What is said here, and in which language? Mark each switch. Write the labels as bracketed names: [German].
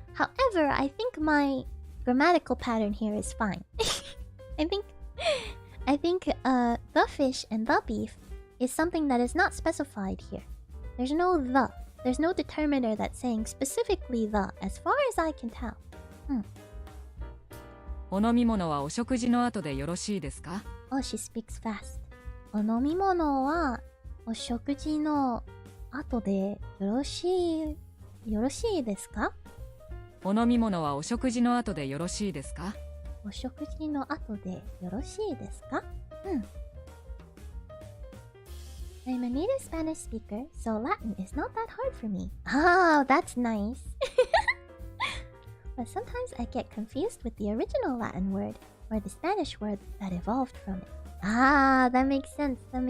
[English] However, I think my grammatical pattern here is fine. I think the fish and the beef is something that is not specified here. There's no the. There's no determiner that's saying specifically the, as far as I can tell. [Japanese] お飲み物はお食事の後でよろしいですか？ [English] Oh, she speaks fast. [Japanese] お飲み物はお食事の後でよろしいですか？お飲み物はお食事の後でよろしいですか？お食事の後でよろしいですか？ [English] I'm a native Spanish speaker, so Latin is not that hard for me. Oh, that's nice. But sometimes I get confused with the original Latin word or the Spanish word that evolved from it. Ah, that makes sense.